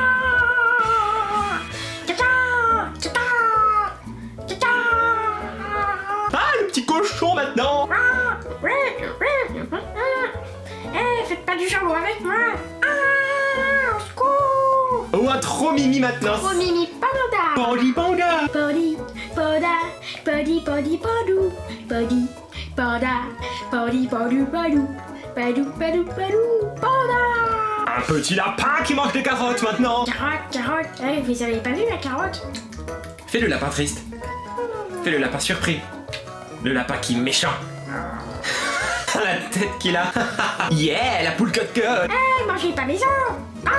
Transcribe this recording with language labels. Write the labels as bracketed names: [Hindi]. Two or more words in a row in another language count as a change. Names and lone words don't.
[French] Ah, le petit cochon maintenant. Faites pas du jambon avec moi. Au secours. Oh, un trop mimi maintenant. Oh Mimi Panda. Pandi panda. Podi, podou. Podi, panda. Podi, podou. Padou, panda. Un petit lapin qui mange des carottes maintenant. Carotte. Eh, vous avez pas vu la carotte? Fais le lapin triste. Fais le lapin surpris. Le lapin qui est méchant. La tête qu'il a. Yeah, la poule cote. Eh, mangez pas mes os.